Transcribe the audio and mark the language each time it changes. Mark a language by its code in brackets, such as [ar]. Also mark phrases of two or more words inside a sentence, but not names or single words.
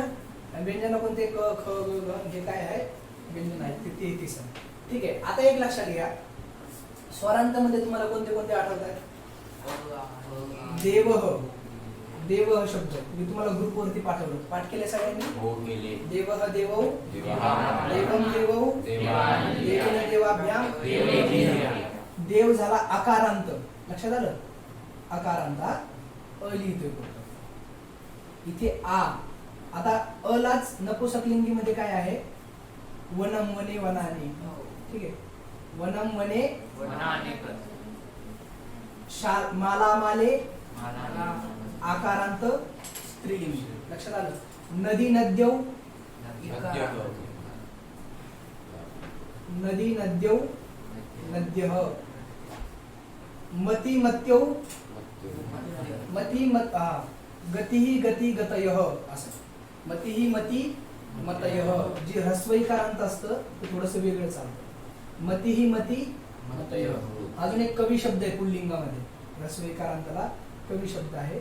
[mr] व्यंजन कोणते? क, ख, ग, घ, हे काय आहे? व्यंजन आहे ते 33 आहे. ठीक आहे. आता एक लक्षात घ्या, स्वरांतामध्ये तुम्हाला कोणते कोणते आठवत आहेत? देवह. देवह शब्द मी तुम्हाला ग्रुपवरती पाठवलं, पाठ केले सगळ्यांनी? हो केले. [sa] देवह देवौ, देवम देवौ, देवेन देवाभ्याम. [mr] देव झाला आकारांत, लक्षात आलं? आकारांत अ लिहितोय इथे आ. आता अलाच नपुसकलिंगी मध्ये काय आहे? [sa] वनम वने वनाने. [mr] ठीक आहे. [sa] वनम वने माला माले [mr] आकारांत स्त्रीलिंगी, लक्षात आलं? [sa] नदी नद्यौ, नदी नद्यौ नद्यः. मती मत्यौ, मती मत गतिही गती गतयः असं. मतिही मती मतयः. [mr] जी ह्रस्वईकारांत असतं ते थोडंसं वेगळं चालतं. [sa] मतिही मती मतयः. [mr] अजून एक कवी शब्द आहे पुल्लिंगामध्ये, ह्रस्वईकारांतला कवी शब्द आहे.